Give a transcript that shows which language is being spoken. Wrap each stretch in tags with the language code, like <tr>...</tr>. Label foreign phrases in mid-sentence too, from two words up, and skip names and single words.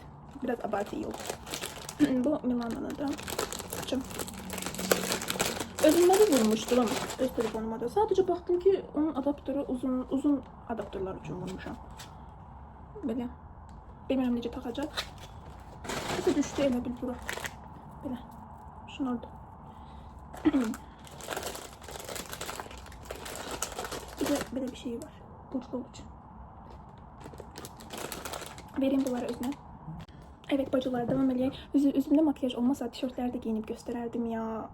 <tr>Biraz abartı iyi oldu. Bu Milana'nın açım.</tr> <az>Özümdə də vurmuşdum öz telefonuma da. Sadəcə baxdım ki, onun adaptörü uzun adaptörlər üçün vurmuşam. Belə. Bilmirəm necə taxacaq. Nəsə düşdü elə bil bura. Belə.</az> <tr>Şunu orada. Bir de bir şey var. Burçlu için. Vereyim bunları özüne. Evet bacılar, devam edeyim. Üzümde makyaj olmasa tişörtleri de giyinip göstererdim ya.</tr>